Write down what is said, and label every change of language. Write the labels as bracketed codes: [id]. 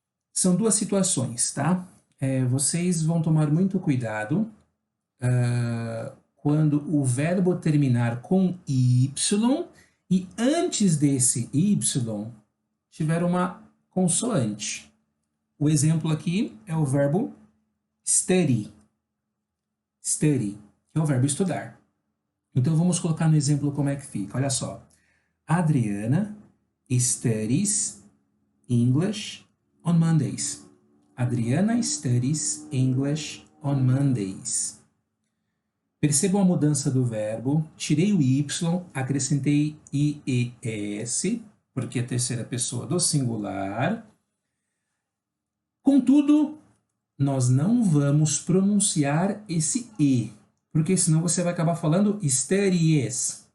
[pt] São duas situações, tá? Vocês vão tomar muito cuidado quando o verbo terminar com Y e antes desse Y tiver uma consoante. O exemplo aqui é o verbo study. Study, que é o verbo estudar. Então vamos colocar no exemplo como é que fica. Olha só. [en] Adriana studies English on Mondays. Adriana studies English on Mondays. [pt] Percebam a mudança do verbo. Tirei o Y, acrescentei IES, porque é a terceira pessoa do singular. Contudo, nós não vamos pronunciar esse E, porque senão você vai acabar falando studies.